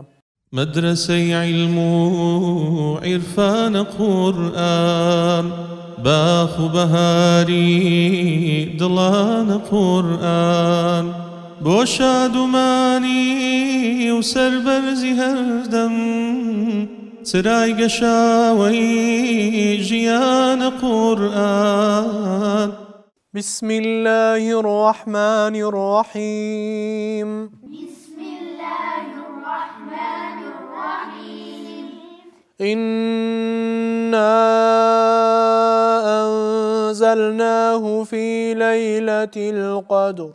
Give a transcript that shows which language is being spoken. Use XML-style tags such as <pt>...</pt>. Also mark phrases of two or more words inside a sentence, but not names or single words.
<ckb>مدرسەی علم و عیرفان قورآن باخ و بەهاری دڵانە قورآن بۆ شادومانی و سەربەرزی هەردەم چرای گەشاوەی ژیانە قورآن</ckb> <ar>بسم الله الرحمن الرحيم بسم الله الرحمن الرحيم إنا أنزلناه في ليلة القدر</ar>